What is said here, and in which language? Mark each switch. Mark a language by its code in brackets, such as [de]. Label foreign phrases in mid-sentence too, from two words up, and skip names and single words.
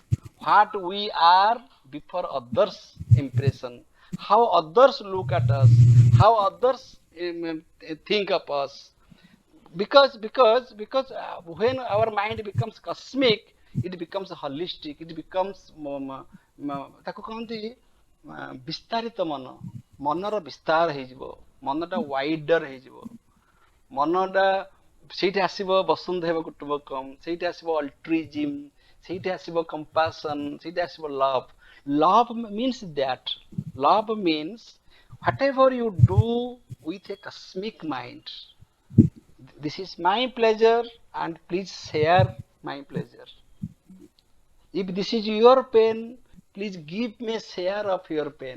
[en] What we are before others' impression, how others look at us, how others think of us, because when our mind becomes cosmic, it becomes holistic, it becomes [or] ତାକୁ କହନ୍ତି ବିସ୍ତାରିତ ମନ, ମନର ବିସ୍ତାର ହେଇଯିବ, ମନଟା ୱାଇଡର ହେଇଯିବ, ମନଟା ସେଇଠି ଆସିବ [sa] ବସୁନ୍ଧୈବ କୁଟୁମ୍ବକମ୍, [or] ସେଇଠି ଆସିବ ଅଲ୍ଟ୍ରୁଇଜିମ୍, ସେଇଠି ଆସିବ କମ୍ପାସନ୍, ସେଇଠି ଆସିବ ଲଭ୍. [en] Love means that. Love means whatever you do with a cosmic mind, this is my pleasure and please share my pleasure. If this is your pain, please give me a share of your pain.